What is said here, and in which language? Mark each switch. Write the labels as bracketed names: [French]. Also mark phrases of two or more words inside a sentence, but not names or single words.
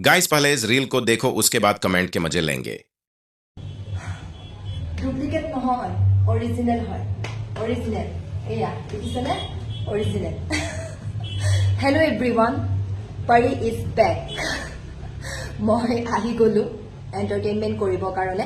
[Hindi] गाइस पहले इस रील को देखो, उसके बाद कमेंट के मजे लेंगे। [Assamese] ডুপ্লিকেট নহয়, অৰিজিনেল হয়। অৰিজিনেল এয়া দেখিছেনে? অৰিজিনেল। [English] hello everyone, Pari is back. [Assamese] মই আহি গ'লোঁ এণ্টাৰটেইনমেণ্ট কৰিবৰ কাৰণে।